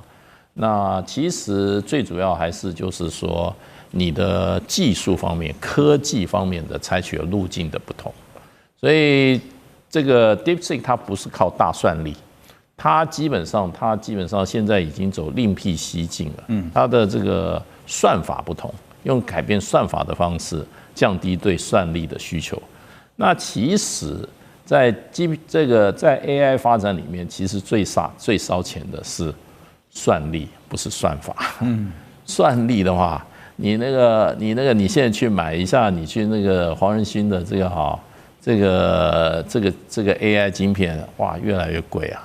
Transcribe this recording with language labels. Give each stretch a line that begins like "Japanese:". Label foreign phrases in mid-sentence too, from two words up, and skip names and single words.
Chinese: 那其實最主要還是就是說你的技術方面、科技方面的採取的路徑的不同，所以這個 DeepSeek 它不是靠大算力，它基本上現在已經走另闢蹊徑了。它的這個算法不同，用改變算法的方式降低對算力的需求。那其實在 AI 發展裡面，其實最燒錢的是算力，不是算法。算力的話，你現在去買一下，你去那個黃仁勳的這個 AI 晶片，哇，越來越貴啊。